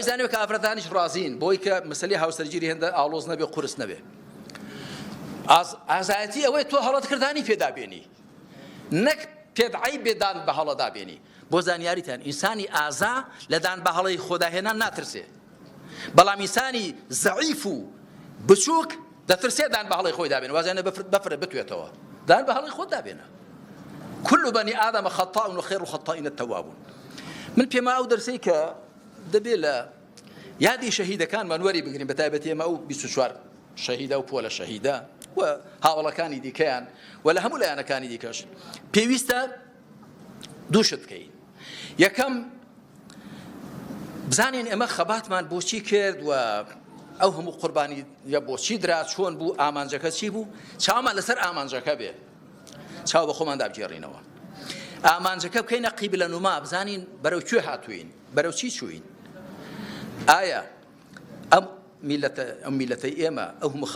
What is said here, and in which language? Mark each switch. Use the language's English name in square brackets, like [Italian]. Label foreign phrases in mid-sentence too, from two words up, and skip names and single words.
[Central Kurdish] زانێت کە ئافرەتانیش ڕازین بۆی کە مەسەلەی هاوسەرگیری هێندە ئاڵۆز نەبێ قورس نەبێ ئازایەتی ئەوەی تۆ هەڵەتکردانی پێدابێنی نەک پێدعی بێدان بە هەڵەدابێنی بۆ زانیاریتان ئینسانی ئازا لە دان بە هەڵەی خۆداهێنان ناترسێ بەڵام ئینسانی زەعیف و بچووک دەترسێ دان بە هەڵەی خۆی دابێنێ وازانە بەفرە بتوێتەوە دان بە هەڵەی خۆت دابێنە [Arabic] كل بني آدم خطاء وخير الخطائين التوابون [Central Kurdish] من پێما ئەو دەرسەی کە دەبێت لە یادی شەهیدەکانمان وەری بگرین بە تایبەتی ئێمە ئەو 24 شەهیدە و پۆلە شەهیدە و هاوڵەکانی دیکەیان و لە هەموو لایەنەکانی دیکەش پێویستە دووشت بکەین یەکەم بزانین ئێمە خەباتمان بۆچی کرد و ئەو هەموو قوربانی یا بۆچی درا چۆن بوو ئامانجەکە چی بوو چاومان لەسەر ئامانجەکە بێ چاو بە خۆمان دابگێڕینەوە ئامانجەکە بکەینە قیبلە نوما بزانین بەرەو کوێ هاتوین بەرەو چی چوین ئایا ئەم میلەتەی ئێمە ئەو هەموو